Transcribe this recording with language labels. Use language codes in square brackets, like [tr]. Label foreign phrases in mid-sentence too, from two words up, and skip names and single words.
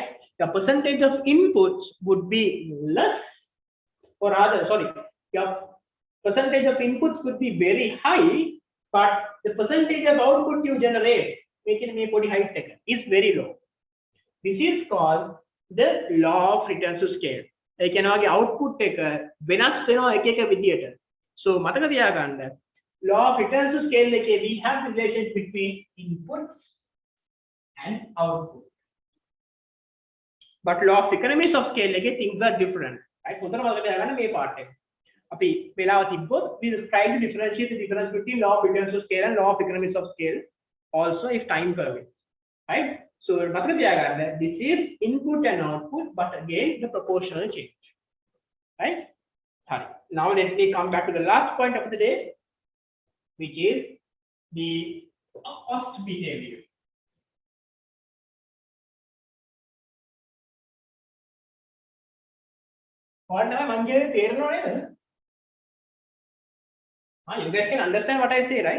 [en] The percentage of inputs would be less, or rather, sorry, your percentage of inputs would be very high, but the percentage of output you generate, making me body height is very low. This is called the law of returns to scale. [si] ඒ කියන්නේ ඔයාගේ output එක වෙනස් වෙනවා එක විදියට. [en] So [si] මතක තියාගන්න [en] law of returns to scale එකේ we have the relationship between inputs and output. But law of economies of scale එකේ things are different. Right? [si] හොඳට මතක තියාගන්න මේ part එක. අපි වෙලාව තිබ්බොත් [en] we will try to differentiate the difference between law of returns to scale and law of economies of scale also if time permits. Right? So [si] මතක තියාගන්න [en] this is input and output, but again the proportional change. Right? Now let me come back to the last point of the day, which is the cost behavior. You guys can understand what I say, right?